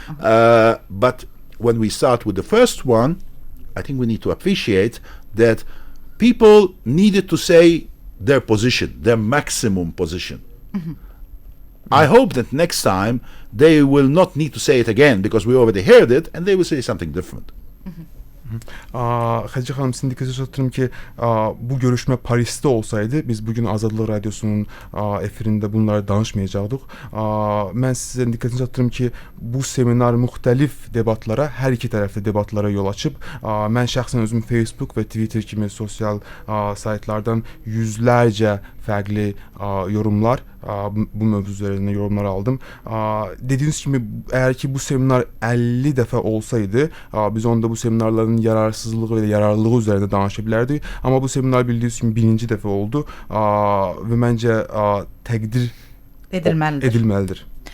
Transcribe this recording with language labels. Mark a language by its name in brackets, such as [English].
[English] But when we start with the first one, I think we need to appreciate that people needed to say their position, their maximum position. I hope that next time they will not need to say it again because we already heard it and they will say something different. [Azerbaijani] Hacı Hanım, sizin dikkatinizi çatırım ki bu görüşme Paris'te olsaydı biz bugün Azadlık Radyosu'nun efirinde bunları danışmayacaktık. Ben sizin dikkatinizi çatırım ki bu seminar müxtəlif debatlara, hər iki tərəfli debatlara yol açıb. Mən şəxsən özüm Facebook və Twitter kimi sosial saytlardan yüzlərcə fərqli yorumlar, bu mövzu üzerinde yorumlar aldım. [Turkish] Dediğiniz gibi eğer ki bu seminer 50 defa olsaydı biz onda bu seminarların yararsızlığı ve yararlılığı üzerinde danışabilirdik. Ama bu seminer bildiğiniz gibi birinci defa oldu ve bence [Azerbaijani] təqdir edilməlidir.